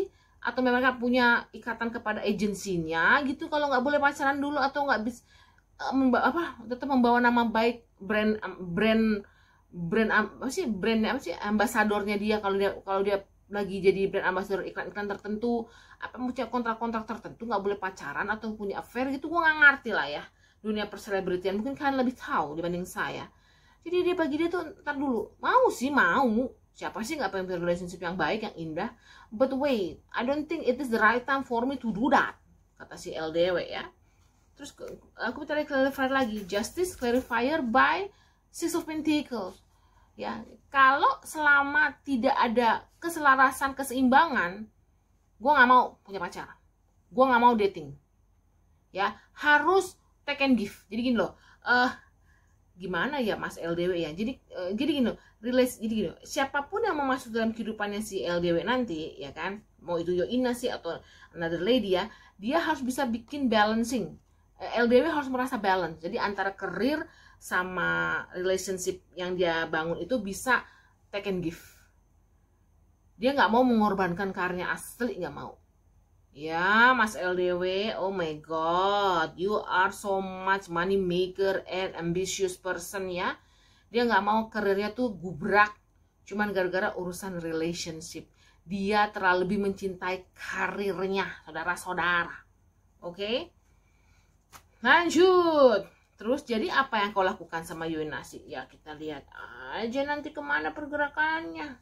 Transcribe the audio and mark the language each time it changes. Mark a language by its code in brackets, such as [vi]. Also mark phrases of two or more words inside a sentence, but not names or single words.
[id] Atau memang mereka punya ikatan kepada agensinya gitu, kalau nggak boleh pacaran dulu atau nggak bisa tetap membawa nama baik [en] brand ambasadornya [id] dia, kalau dia lagi jadi [en] brand ambassador [id] iklan-iklan tertentu, apa punya kontrak-kontrak tertentu, nggak boleh pacaran atau punya affair gitu. Gue nggak ngerti lah ya dunia perselebritian, mungkin kalian lebih tahu dibanding saya. Jadi dia bagi dia tuh, ntar dulu mau, siapa sih nggak pengen relationship yang baik, yang indah, [en] but wait, I don't think it is the right time for me to do that, [id] kata si LDW ya. Terus aku minta clarify lagi, [en] justice clarifier by 6 of Pentacles ya. [id] Kalau selama tidak ada keselarasan, keseimbangan, gue nggak mau punya pacar, gue nggak mau dating ya, harus [en] take and give. [id] Jadi gini loh, gimana ya Mas LDW ya, jadi gini loh, jadi gini loh, siapapun yang mau masuk dalam kehidupannya si LDW nanti ya kan, mau itu Yoina sih atau [en] another lady [id] ya, dia harus bisa bikin balancing. LDW harus merasa balance, jadi antara karir sama relationship yang dia bangun itu bisa [en] take and give [id] Dia nggak mau mengorbankan karirnya asli, nggak mau. Ya, Mas LDW, [en] oh my god, you are so much money maker and ambitious person ya. [id] Dia nggak mau karirnya tuh gubrak, cuman gara-gara urusan relationship. Dia terlalu lebih mencintai karirnya, saudara-saudara. Oke? Lanjut. Terus jadi apa yang kau lakukan sama Yoinasi? Ya kita lihat aja nanti kemana pergerakannya.